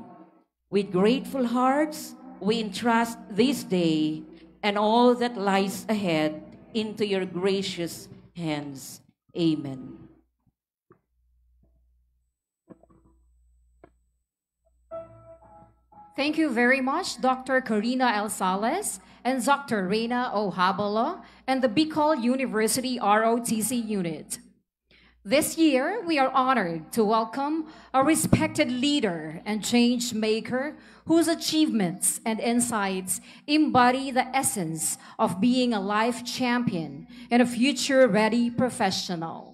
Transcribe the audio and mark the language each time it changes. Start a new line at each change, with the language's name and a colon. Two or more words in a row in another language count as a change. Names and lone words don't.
English: With grateful hearts, we entrust this day and all that lies ahead into your gracious hands. Amen. Thank you very much, Dr. Karina L. Sales and Dr. Reina O. Habalo and the Bicol University ROTC unit. This year, we are honored to welcome a respected leader and change maker whose achievements and insights embody the essence of being a life champion and a future-ready professional.